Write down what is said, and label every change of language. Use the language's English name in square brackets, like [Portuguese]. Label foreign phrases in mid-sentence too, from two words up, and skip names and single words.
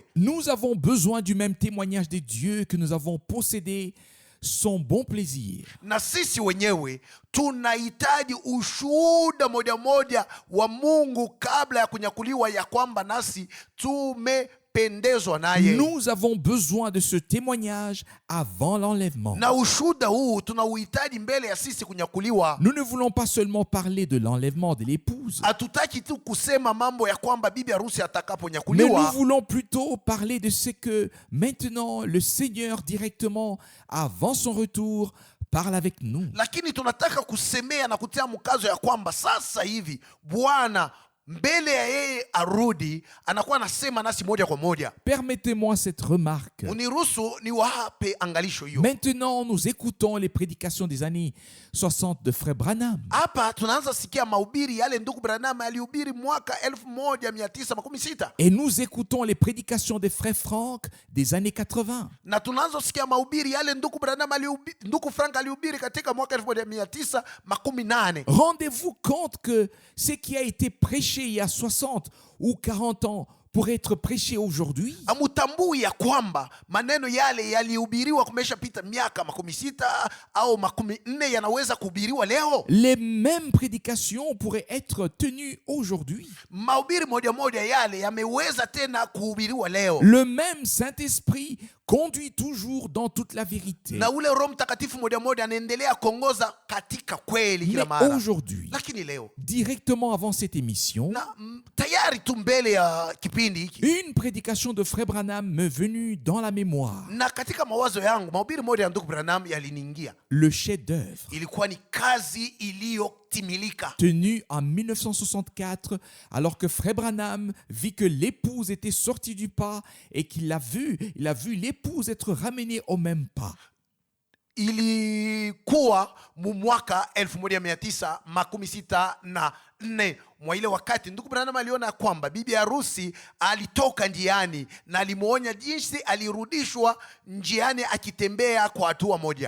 [French] Nous avons besoin du même témoignage de Dieu que nous avons possédé son bon plaisir. [Swahili] Na sisi wenyewe tunahitaji ushuhuda moja moja wa Mungu kabla ya kunyakuliwa, ya kwamba nasi tumependezwa naye. [French] Nous avons besoin de ce témoignage avant l'enlèvement. [Swahili] Na ushuhuda huu tunauhitaji mbele ya sisi kunyakuliwa. [French] Nous ne voulons pas seulement parler de l'enlèvement de l'épouse, [Swahili] Hatutaki tu kusema mambo ya kwamba bibi harusi [French] mais nous [Swahili] atakaponyakuliwa, [French] voulons plutôt parler de ce que maintenant le Seigneur directement, avant son retour, parle avec nous. [Swahili] lakini tunataka kusemea na kutia mkazo ya kwamba sasa hivi Bwana mbele ya yeye arudi anakuwa anasema nasi moja kwa moja. [French] Permettez-moi cette remarque. [Swahili] Uniruhusu niwape angalisho hiyo. [French] Maintenant, nous écoutons les prédications des années 60 de Frère Branham. [Swahili] Hapa tunaanza sikia mahubiri yale ndugu Branham alihubiri mwaka 1916, [French] Et nous écoutons les prédications des Frères Franck des années 80. [Swahili] na tunaanza sikia mahubiri yale ndugu Branham ndugu Frank alihubiri katika mwaka 1918. [French] Rendez-vous compte que ce qui a été prêché il y a 60 ou 40 ans pour être prêché aujourd'hui. [Swahili] Amutambui ya kwamba maneno yale yalihubiriwa kumeshapita miaka 60 au 40 yanaweza kuhubiriwa leo. [French] Les mêmes prédications pourraient être tenues aujourd'hui. [Swahili] Mahubiri moja moja yale yameweza tena kuhubiriwa leo. [French] Le même Saint-Esprit conduit toujours dans toute la vérité. [Swahili] Na ule Roho Mtakatifu moja moja anaendelea kuongoza katika kweli kila [French] Mais [Swahili] mara. [French] aujourd'hui, [Swahili] Lakini leo [French] directement avant cette émission, [Swahili] na tayari tu mbele ya kipindi hiki, [French] une prédication de Frère Branham m'est venue dans la mémoire. [Swahili] na katika mawazo yangu mahubiri moja ya ndugu Branham yaliniingia. [French] Le chef-d'œuvre, [Swahili] Ilikuwa ni kazi iliyotimilika, [French] tenu en 1964, alors que Frère Branham vit que l'épouse était sortie du pas et qu'il a vu l'épouse être ramenée au même pas. [Swahili] ilikuwa mu mwaka 1964. Mwa ile wakati ndugu Branham aliona kwamba bibi harusi alitoka njiani na alimuonya jinsi alirudishwa njiani akitembea kwa hatua moja.